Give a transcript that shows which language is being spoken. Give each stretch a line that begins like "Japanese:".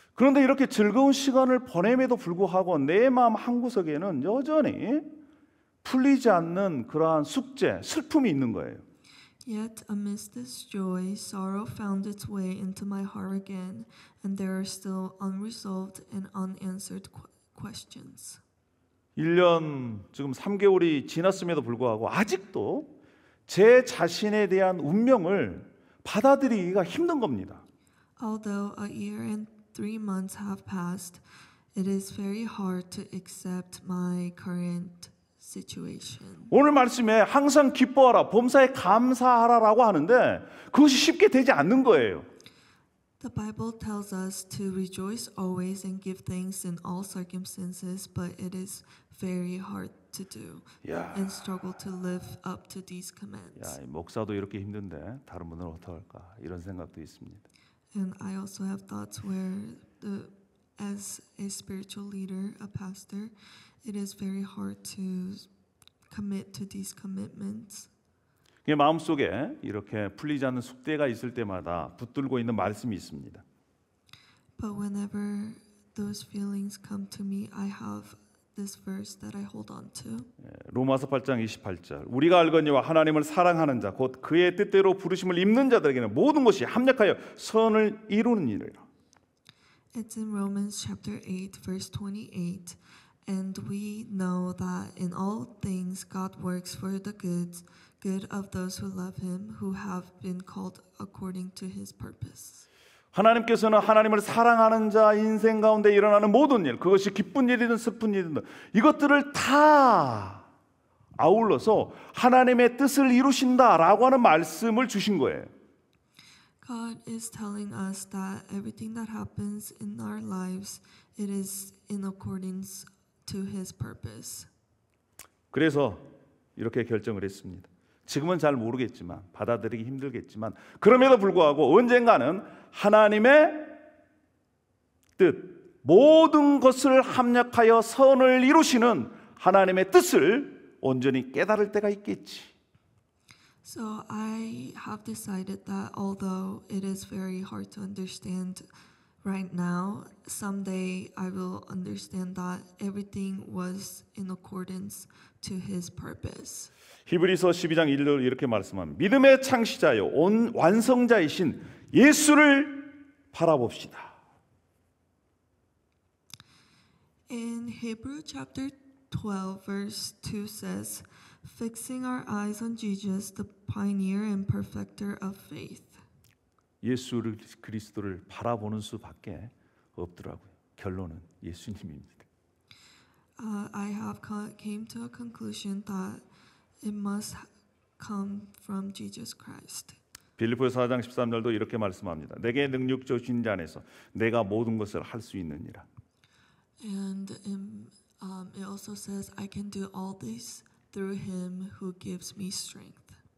Korean: 그런데 이렇게 즐거운 시간을 보냄에도 불구하고 내 마음 한구석에는 여전히 풀리지 않는 그러한 숙제, 슬픔이 있는 거예요.
English: Yet amidst this joy, sorrow found its way into my heart again, and there are still unresolved and unanswered questions.
Korean: 1년 지금 3개월이 지났음에도 불구하고 아직도 제 자신에 대한 운명을 받아들이기가 힘든 겁니다.
English: Although a year and 3 months have passed, it is very hard to accept my current situation.
Korean: 오늘 말씀에 항상 기뻐하라, 범사에 감사하라라고 하는데 그것이 쉽게 되지 않는 거예요.
English: The Bible tells us to rejoice always and give thanks in all circumstances, but it is very hard to do and struggle to live up to these commands.
Korean: 이 목사도 이렇게 힘든데 다른 분들은 어떡할까 이런 생각도 있습니다.
English: And I also have thoughts where as a spiritual leader, a pastor, it is very hard to commit to these commitments.
Korean: 마음속에 이렇게 풀리지 않는 숙제가 있을 때마다 붙들고 있는 말씀이 있습니다.
English: But whenever those feelings come to me, I have this verse that I hold on to.
Korean: 로마서 8장 28절 우리가 알거니와 하나님을 사랑하는 자 곧 그의 뜻대로 부르심을 입는 자들에게는 모든 것이 합력하여 선을 이루는 일이라.
English: It's in Romans chapter 8 verse 28. And we know that in all things God works for the good of those who love him, who have been called according to his purpose.
Korean: 하나님께서는 하나님을 사랑하는 자 인생 가운데 일어나는 모든 일, 그것이 기쁜 일이든 슬픈 일이든 이것들을 다 아울러서 하나님의 뜻을 이루신다라고 하는 말씀을 주신 거예요.
English: God is telling us that everything that happens in our lives, it is in accordance to his purpose.
Korean: 그래서 이렇게 결정을 했습니다. 지금은 잘 모르겠지만 받아들이기 힘들겠지만 그럼에도 불구하고 언젠가는 하나님의 뜻 모든 것을 합력하여 선을 이루시는 하나님의 뜻을 온전히 깨달을 때가 있겠지.
English: So I have decided that although it is very hard to understand right now, someday I will understand that everything was in accordance to his purpose.
Korean: 히브리서 12장 1절 이렇게 말씀합니다. 믿음의 창시자요 완성자이신 예수를 바라봅시다.
English: In Hebrew chapter 12 verse 2 says, fixing our eyes on Jesus, the pioneer and perfecter of faith.
Korean: 예수 그리스도를 바라보는 수밖에 없더라고요. 결론은 예수님입니다.
English: I have came to a conclusion that it must come from Jesus Christ.
Korean: 빌립보서 4장 13절도 이렇게 말씀합니다. 내게 능력 주신 자 안에서 내가 모든 것을 할 수 있느니라.
English: And it also says, I can do all this through him who gives me strength.